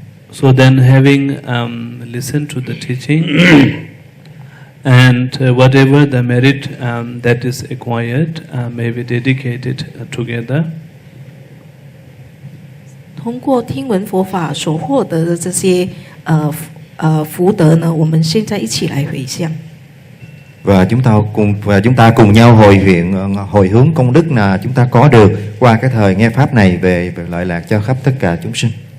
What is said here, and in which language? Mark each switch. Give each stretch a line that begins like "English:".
English: So then, having listened to the teaching and whatever the merit that is acquired may be dedicated together.
Chinese: 通过听闻佛法所获得的这些福德呢，我们现在一起来回向。
Vietnamese: Và chúng ta cùng nhau hồi hướng công đức là chúng ta có được qua cái thời nghe pháp này về lợi lạc cho khắp tất cả chúng sinh.